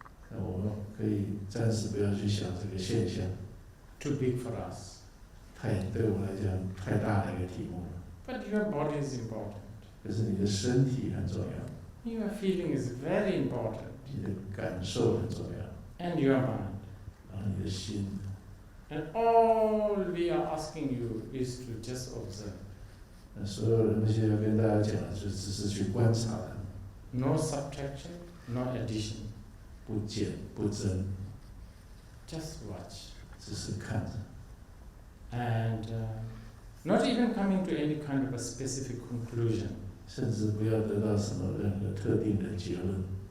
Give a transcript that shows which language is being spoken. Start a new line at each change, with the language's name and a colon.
Chinese: 那我们可以暂时不要去想这个现象，
English: Too big for us.
Chinese: 对我们来讲太大的一个题目了。
English: But your body is important.
Chinese: 可是你的身体很重要，
English: Your feeling is very important.
Chinese: 你的感受很重要，
English: And your mind.
Chinese: 然后你的心。
English: And all we are asking you is to just observe.
Chinese: 那所有人那些要跟大家讲的，就只是去观察的，
English: No subtraction, no addition.
Chinese: 不减不增，
English: Just watch.
Chinese: 只是看着。
English: And not even coming to any kind of a specific conclusion.
Chinese: 甚至不要得到什么任何特定的结论。